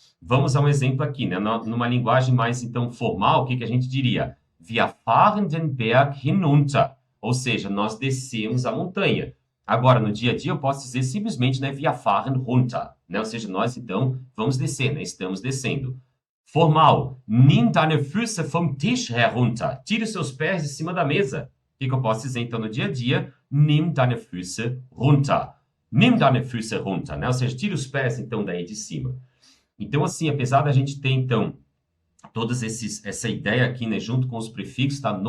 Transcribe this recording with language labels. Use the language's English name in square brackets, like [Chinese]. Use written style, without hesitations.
[Portuguese] Vamos a um exemplo aqui, né? Numa linguagem mais, então, formal, o que a gente diria? [German] Wir fahren den Berg hinunter, [Portuguese] ou seja, nós descemos a montanha. Agora, no dia a dia, eu posso dizer simplesmente, né, [German] wir fahren runter, [Portuguese] né? Ou seja, nós, então, vamos descer, né? Estamos descendo. [German] Formal, nimm deine Füße vom Tisch herunter. [Portuguese] Tire os seus pés de cima da mesa. O que eu posso dizer, então, no dia a dia? [German] Nimm deine Füße runter. [Portuguese] Nimm deine Füße runter, né? Ou seja, tira os pés, então, daí de cima. Então, assim, apesar da gente ter, então, essa ideia aqui, né, junto com os prefixos, tá?